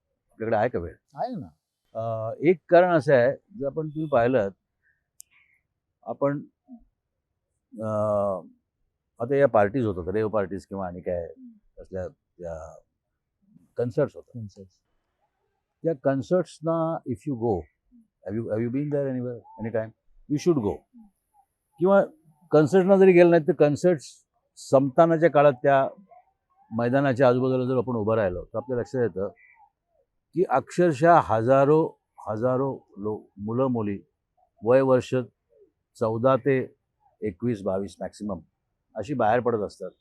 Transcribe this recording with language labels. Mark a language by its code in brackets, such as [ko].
[mr] आपल्याकडे आहे का वेळ? आहे ना. एक कारण असं आहे, जर आपण तुम्ही पाहिलं, आपण आता या पार्टीज होतात, रेव पार्टीज किंवा आणि काय असल्या त्या कन्सर्ट्स होतात. त्या कन्सर्ट्सना [en] If you go, have you been there any time, you should go. [mr] किंवा कन्सर्टला जरी गेलं नाही तर कन्सर्ट्स संपतानाच्या काळात त्या मैदानाच्या आजूबाजूला जर आपण उभं राहिलो तर आपल्या लक्षात येतं की अक्षरशः हजारो मुलं मुली वय वर्ष 14 ते 21-22 मॅक्सिमम अशी बाहेर पडत असतात.